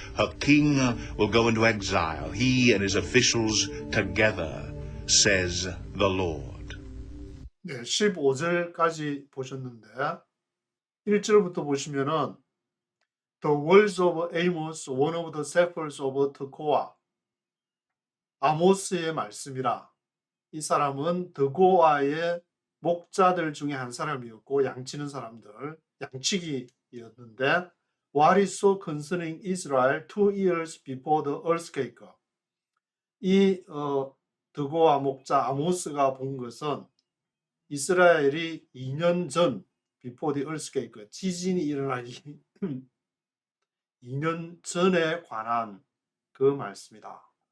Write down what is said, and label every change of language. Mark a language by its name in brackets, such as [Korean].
[English] Her king will go into exile, he and his officials together, says the Lord. [Korean] 네, 15절까지 보셨는데 1절부터 보시면은 [English] The words of Amos, one of the shepherds of Tekoa. [Korean] 아모스의 말씀이라. 이 사람은 드고아의 목자들 중에 한 사람이었고 양치는 사람들, 양치기였는데 [English] What is so concerning Israel 2 years before the earthquake? [Korean] 이 드고와 목자 아모스가 본 것은 이스라엘이 2년 전 [English] before the earthquake [Korean] 지진이 일어나기 2년 전에 관한 그 말씀이다.